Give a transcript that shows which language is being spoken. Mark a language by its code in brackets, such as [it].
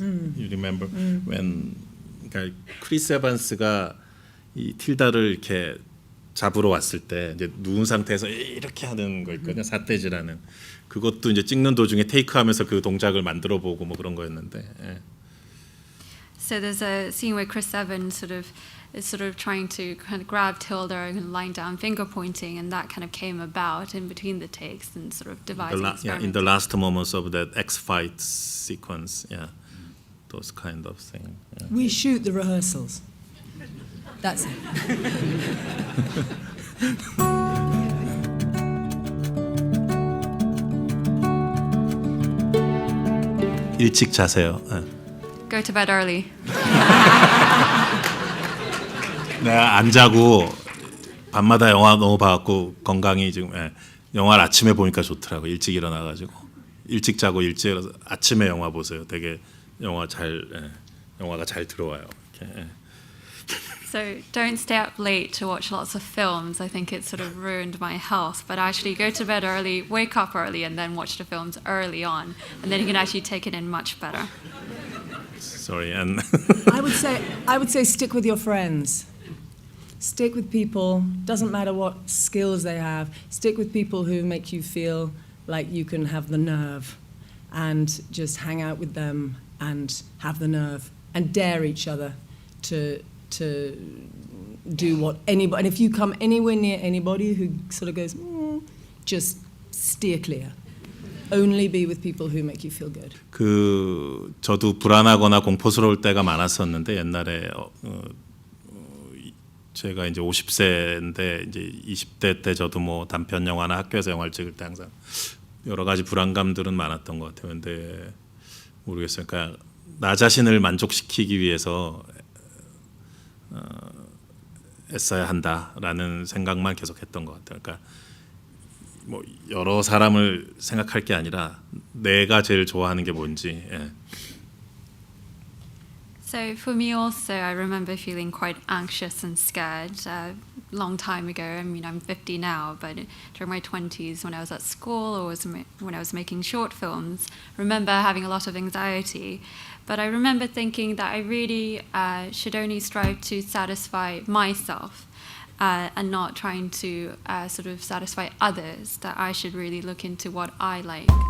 [en] You remember when [ko] 그러니까 크리스 에반스가 이 틸다를 이렇게 잡으러 왔을 때 이제 누운 상태에서 이렇게 하는 거 있거든요. 삿대질하는 그것도 이제 찍는 도중에 테이크하면서 그 동작을 만들어 보고 뭐 그런 거였는데. 예. [en] So there's a scene where Chris Evans sort of is sort of trying to kind of grab Tilda and line down finger pointing, and that kind of came about in between the takes and sort of devising in the last moments of that X fight sequence, those kind of things. Yeah. We shoot the rehearsals. That's it. [ko] 일찍 자세요. [en] Go to bed early. [ko] 내가 안 자고 밤마다 영화 너무 봐갖고 건강이 지금 영화를 아침에 보니까 좋더라고. 일찍 일어나가지고 일찍 자고 일찍 일어나서 아침에 영화 보세요. 되게 영화가 잘 들어와요. 이렇게. [en] So don't stay up late to watch lots of films. I think it's sort of ruined my health. But actually go to bed early, wake up early, and then watch the films early on, and then you can actually take it in much better. Sorry, and I would say stick with your friends. Stick with people. Doesn't matter what skills they have. Stick with people who make you feel like you can have the nerve, and just hang out with them and have the nerve and dare each other to do what anybody. And if you come anywhere near anybody who sort of goes, just steer clear. Only be with people who make you feel good. [ko] 저도 불안하거나 공포스러울 때가 많았었는데 옛날에 제가 이제 50세인데 이제 20대 때 저도 뭐 단편 영화나 학교에서 영화를 찍을 때 항상 여러 가지 불안감들은 많았던 것 같아요. 근데 모르겠어요. 그러니까 나 자신을 만족시키기 위해서 애써야 한다라는 생각만 계속했던 것 같아요. 그러니까 뭐 여러 사람을 생각할 게 아니라 내가 제일 좋아하는 게 뭔지. [en] So for me also, I remember feeling quite anxious and scared a long time ago. I mean, I'm 50 now, but during my 20s, when I was at school or when I was making short films, I remember having a lot of anxiety. But I remember thinking that I really should only strive to satisfy myself and not trying to sort of satisfy others, that I should really look into what I like.